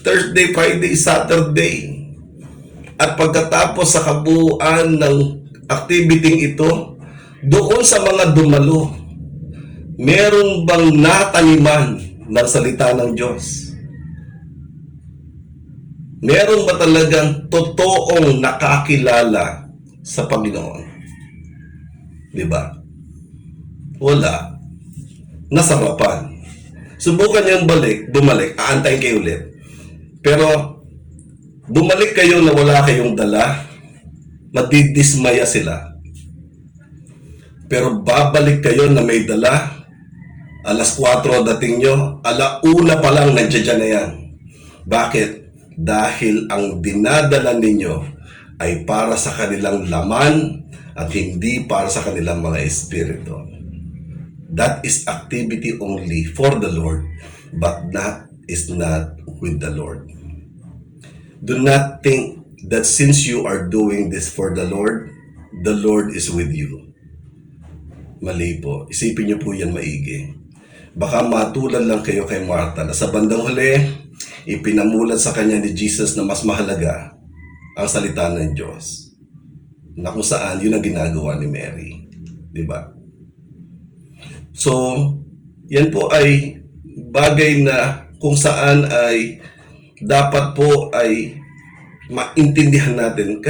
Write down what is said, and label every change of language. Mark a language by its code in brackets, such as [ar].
[en] Thursday, Friday, Saturday. [tl] At pagkatapos sa kabuuan ng activity ito, doon sa mga dumalo, meron bang nataniman ng salita ng Diyos? Meron ba talagang totoong nakakilala sa Panginoon? Diba? Wala. Nasarapan. Subukan niyong bumalik, aantayin kayo ulit. Pero, bumalik kayo na wala kayong dala, madidismaya sila. Pero babalik kayo na may dala, alas 4 dating nyo, alauna pa lang nandiyan na yan. Bakit? Dahil ang dinadala ninyo ay para sa kanilang laman at hindi para sa kanilang mga espiritu. [en] That is activity only for the Lord, but that is not with the Lord. Do not think that since you are doing this for the Lord is with you. [tl] Mali po. Isipin niyo po yan maigi. Baka matulad lang kayo kay Martha na sa bandang huli, ipinamulat sa kanya ni Jesus na mas mahalaga ang salita ng Diyos. Na kung saan, yun ang ginagawa ni Mary. Diba? So, yan po ay bagay na kung saan ay dapat po ay maintindihan natin.